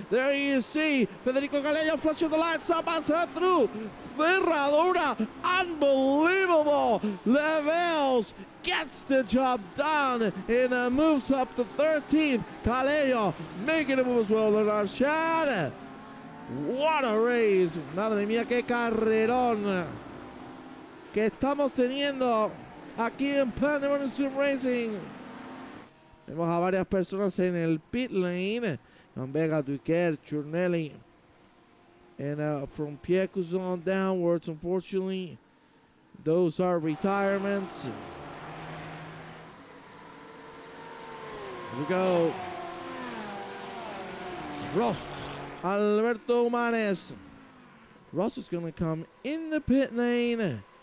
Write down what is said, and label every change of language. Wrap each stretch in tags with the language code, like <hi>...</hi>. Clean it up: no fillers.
<en>There you see Federico Galeano flashing the lights side by side through. Ferradura. Unbelievable. Levels gets the job done and moves up to 13th. Caleo making a move as well. Leonard Chad. What a race.</en> <es>Madre mía, qué carrerón que estamos teniendo aquí en Pandemonium SimRacing. Vemos a varias personas en el pit lane. Van Vega, Duquet, Churnelli.</es> <en>And from Pierre Cousin downwards, unfortunately, those are retirements. Here we go. Rost. Alberto Manes. Ross is going to come in the pit lane.</en>